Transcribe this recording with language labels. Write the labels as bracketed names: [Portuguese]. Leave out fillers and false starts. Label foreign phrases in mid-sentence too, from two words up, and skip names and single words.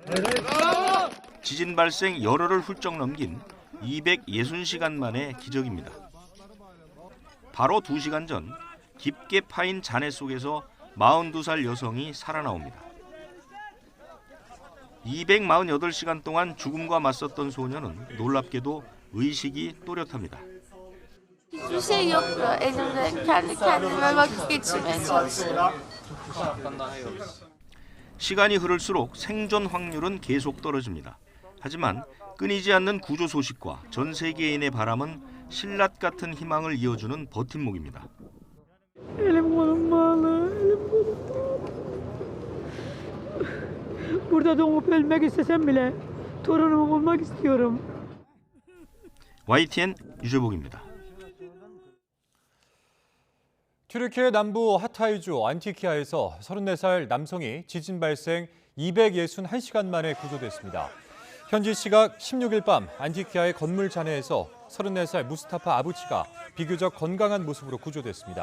[Korean] 지진 발생 열흘을 훌쩍 넘긴 260시간 만의 기적입니다. 바로 2시간 전 깊게 파인 잔해 속에서 42살 여성이 살아나옵니다. 248시간 동안 죽음과 맞섰던 소녀는 놀랍게도 의식이 또렷합니다. [Turkish] Hiçbir şey yoktu. Elimde kendi kendime vakit geçirmeye çalışıyorum. [Korean] 시간이 흐를수록 생존 확률은 계속 떨어집니다. 하지만 끊이지 않는 구조 소식과 전 세계인의 바람은 신라 같은 희망을 이어주는 버팀목입니다. [Turkish] Elim kolum bağlı, elim kolum bağlı. Burada doğup ölmek istesem bile torunumu bulmak istiyorum. [Korean] YTN 유재복입니다. 튀르키예 남부 하타이주 안티키아에서 34살 남성이 지진 발생 261시간 만에 구조됐습니다. 현지 시각 16일 밤 안티키아의 건물 잔해에서 34살 무스타파 아부치가 비교적 건강한 모습으로 구조됐습니다.